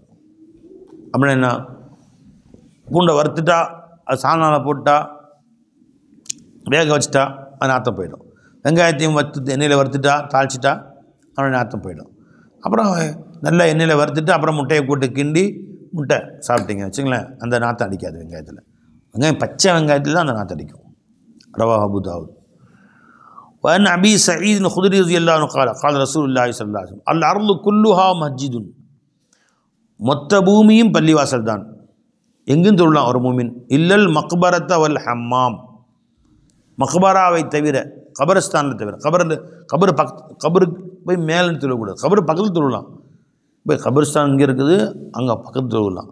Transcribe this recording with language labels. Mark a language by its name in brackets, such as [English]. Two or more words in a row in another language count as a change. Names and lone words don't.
[Tamil] அப்படின்னா என்ன, பூண்டை வறுத்துட்டா, அது சாணால் போட்டா, வேக வச்சுட்டா அது நாற்றம் போயிடும். வெங்காயத்தையும் எண்ணெயில் வறுத்துட்டா, தாளிச்சிட்டா அவனுடைய நாற்றம் போயிடும். அப்புறம் நல்லா எண்ணெயில் வறுத்துட்டு அப்புறம் முட்டையை போட்டு கிண்டி முட்டை சாப்பிட்டீங்க வச்சுங்களேன், அந்த நாற்றம் அடிக்காது. வெங்காயம் பச்சை வெங்காயத்தில் தான் அந்த நாற்றம் அடிக்கும். [Arabic] رواه أبو داود. وأن أبي سعيد الخدري رضي الله عنه قال قال رسول الله صلى الله عليه وسلم الأرض كلها مسجد, [Tamil] மொத்த பூமியும் பள்ளிவாசல் தான். எங்கும் தொழலாம் ஒரு மூமின். [Arabic] إلا المقبرة والحمام, [Tamil] மக்பராவை தவிர, கபரஸ்தானில் தவிர. கபருக்கு போய் மேலே தொழக்கூடாது, கபரு பக்கத்தில் தொழலாம். போய் கபரிஸ்தான் இங்கே இருக்குது, அங்கே பக்கத்தில் தொழலாம்.